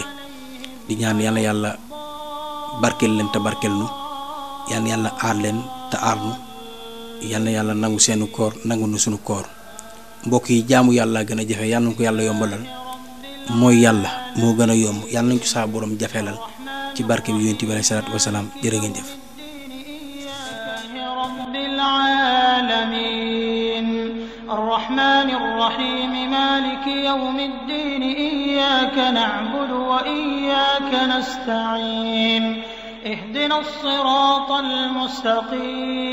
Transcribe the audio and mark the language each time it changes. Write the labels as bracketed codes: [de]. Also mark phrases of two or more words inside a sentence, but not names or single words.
[wo] di ñaan yàlla barkeel leen te barkeel nu yàlla aar leen te aar nu yàlla nangu seenu koor nangu nu sunu koor. mbokk yi jaamu yàlla gën a jafe yàlla nañu ko yàlla yombalal. mooy yàlla moo gën a yomb yàlla nañu ko saa borom jafeelal ci barke bi yonent bi [ar] عليه الصلاة والسلام. [wo] jërë ngeen jëf. [ar] الرحمن الرحيم مالك يوم الدين إياك نعبد وإياك نستعين اهدنا الصراط المستقيم